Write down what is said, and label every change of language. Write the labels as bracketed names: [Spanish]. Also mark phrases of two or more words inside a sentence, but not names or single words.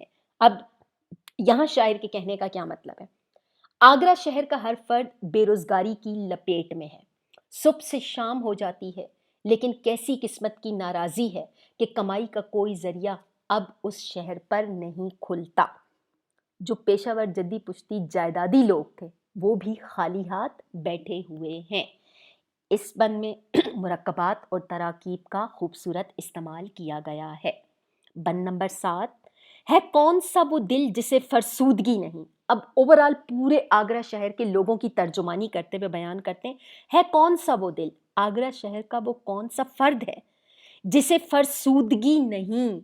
[Urdu] اب یہاں شاعر کے کہنے کا کیا مطلب ہے؟ آگرہ شہر کا ہر فرد بے روزگاری کی لپیٹ میں ہے، صبح سے شام ہو جاتی ہے، لیکن کیسی قسمت کی ناراضی ہے کہ کمائی کا کوئی ذریعہ اب اس شہر پر نہیں کھلتا۔ جو پیشہ ور جدی پشتی جائیدادی لوگ تھے وہ بھی خالی ہاتھ بیٹھے ہوئے ہیں۔ اس بند میں مرکبات اور تراکیب کا خوبصورت استعمال کیا گیا ہے۔ بند نمبر 7 ہے کون سا وہ دل جسے فرسودگی نہیں۔ اب اوورآل پورے آگرہ شہر کے لوگوں کی ترجمانی کرتے ہوئے بیان کرتے ہیں، ہے کون سا وہ دل، آگرہ شہر کا وہ کون سا فرد ہے جسے فرسودگی نہیں۔